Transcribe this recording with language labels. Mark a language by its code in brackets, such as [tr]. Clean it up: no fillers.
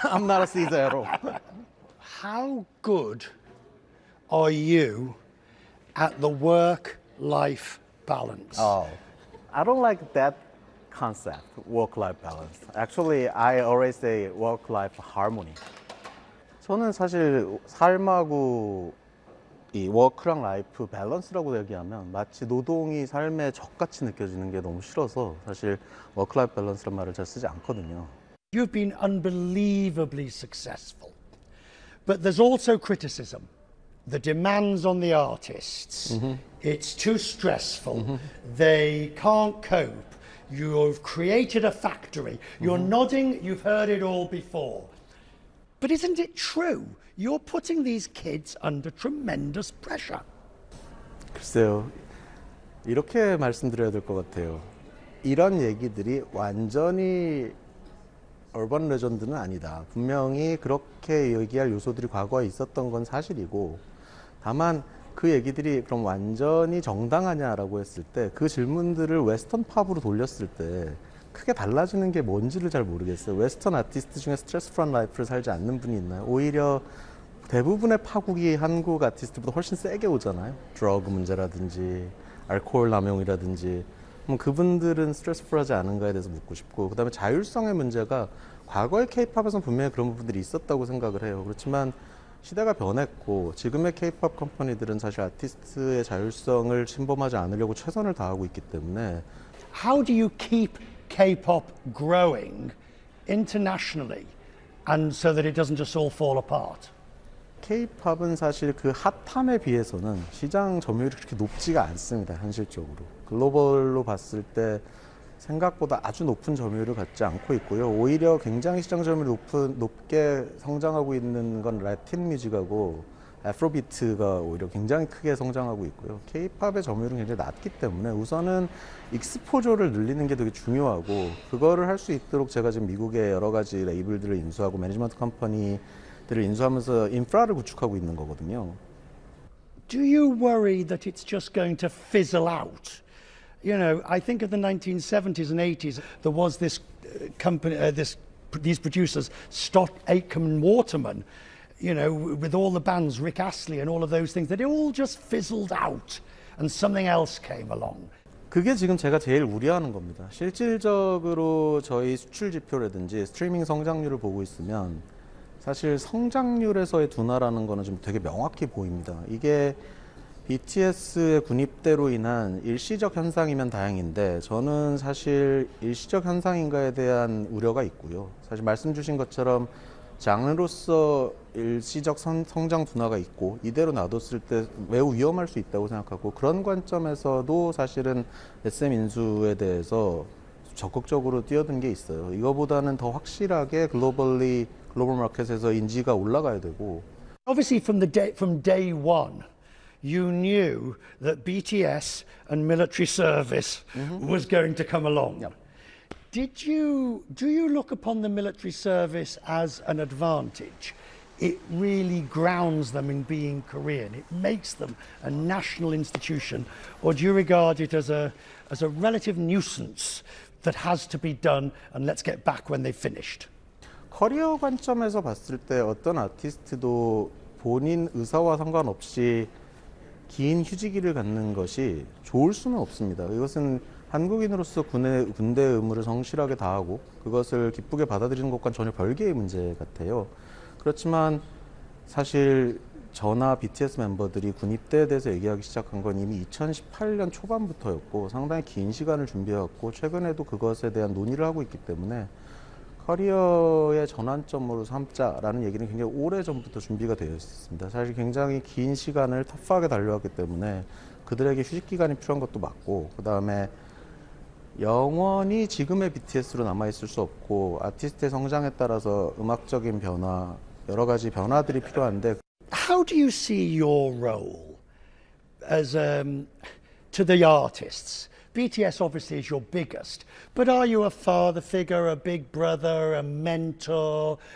[en] I'm not a Caesar at all. How good are you at the work-life balance? Oh, I don't like that concept, work-life balance. Actually, I always say work-life harmony. [ko] 저는 사실 삶하고 이 워크랑 라이프 밸런스라고 얘기하면 마치 노동이 삶의 적같이 느껴지는 게 너무 싫어서 사실 워크라이프 밸런스란 말을 잘 쓰지 않거든요. [en] You've been unbelievably successful, but there's also criticism. The demands on the artists, it's too stressful, they can't cope. You've created a factory. You're nodding, you've heard it all before. But isn't it true? You're putting these kids under tremendous pressure. [ko] 글쎄요, 이렇게 말씀드려야 될 것 같아요. 이런 얘기들이 완전히 얼번 레전드는 아니다. 분명히 그렇게 얘기할 요소들이 과거에 있었던 건 사실이고, 다만 그 얘기들이 그럼 완전히 정당하냐라고 했을 때 그 질문들을 웨스턴 팝으로 돌렸을 때 크게 달라지는 게 뭔지를 잘 모르겠어요. 웨스턴 아티스트 중에 스트레스 프런 라이프를 살지 않는 분이 있나요? 오히려 대부분의 파국이 한국 아티스트보다 훨씬 세게 오잖아요. 드러그 문제라든지 알코올 남용이라든지. 그분들은 스트레스 프로하지 않은가에 대해서 묻고 싶고, 그다음에 자율성의 문제가 과거의 케이팝에서는 분명히 그런 부분들이 있었다고 생각을 해요. 그렇지만 시대가 변했고 지금의 케이팝 컴퍼니들은 사실 아티스트의 자율성을 침범하지 않으려고 최선을 다하고 있기 때문에. [en] How do you keep K-pop growing internationally and so that it doesn't just all fall apart? [ko] K-팝은 사실 그 핫함에 비해서는 시장 점유율이 그렇게 높지가 않습니다. 현실적으로. 글로벌로 봤을 때 생각보다 아주 높은 점유율을 갖지 않고 있고요. 오히려 굉장히 시장 점유율이 높게 성장하고 있는 건 라틴 뮤직하고 애프로비트가 오히려 굉장히 크게 성장하고 있고요. K-팝의 점유율은 굉장히 낮기 때문에 우선은 익스포저를 늘리는 게 되게 중요하고, 그거를 할 수 있도록 제가 지금 미국의 여러 가지 레이블들을 인수하고 매니지먼트 컴퍼니들을 인수하면서 인프라를 구축하고 있는 거거든요. [en] Do you worry that it's just going to fizzle out? You know, I think of the 1970s and 80s, there was this company, these producers, Stott, Aitken and Waterman, you know, with all the bands, Rick Astley and all of those things, that it all just fizzled out and something else came along. [ko] 그게 지금 제가 제일 우려하는 겁니다. 실질적으로 저희 수출 지표라든지 스트리밍 성장률을 보고 있으면 사실 성장률에서의 둔화라는 거는 좀 되게 명확히 보입니다. 이게 BTS의 군입대로 인한 일시적 현상이면 다행인데 저는 사실 일시적 현상인가에 대한 우려가 있고요. 사실 말씀 주신 것처럼 장르로서 일시적 성장 둔화가 있고 이대로 놔뒀을 때 매우 위험할 수 있다고 생각하고, 그런 관점에서도 사실은 SM 인수에 대해서 적극적으로 뛰어든 게 있어요. 이거보다는 더 확실하게 글로벌 마켓에서 인지가 올라가야 되고. [en] Obviously from day one, you knew that BTS and military service was going to come along. Yep. Do you look upon the military service as an advantage? It really grounds them in being Korean. It makes them a national institution. Or do you regard it as a relative nuisance that has to be done and let's get back when they've finished? [ko] 커리어 관점에서 봤을 때 어떤 아티스트도 본인 의사와 상관없이 긴 휴지기를 갖는 것이 좋을 수는 없습니다. 이것은 한국인으로서 군대 의무를 성실하게 다하고 그것을 기쁘게 받아들이는 것과는 전혀 별개의 문제 같아요. 그렇지만 사실 저나 BTS 멤버들이 군입대에 대해서 얘기하기 시작한 건 이미 2018년 초반부터였고 상당히 긴 시간을 준비해왔고 최근에도 그것에 대한 논의를 하고 있기 때문에 커리어의 전환점으로 삼자라는 얘기는 굉장히 오래 전부터 준비가 되어 있었습니다. 사실 굉장히 긴 시간을 터프하게 달려왔기 때문에 그들에게 휴식 기간이 필요한 것도 맞고 그 다음에 영원히 지금의 BTS로 남아있을 수 없고 아티스트의 성장에 따라서 음악적인 변화 여러 가지 변화들이 필요한데 [en] How do you see your role as to the artists? BTS obviously is your biggest, but are you a father figure, a big brother, a mentor?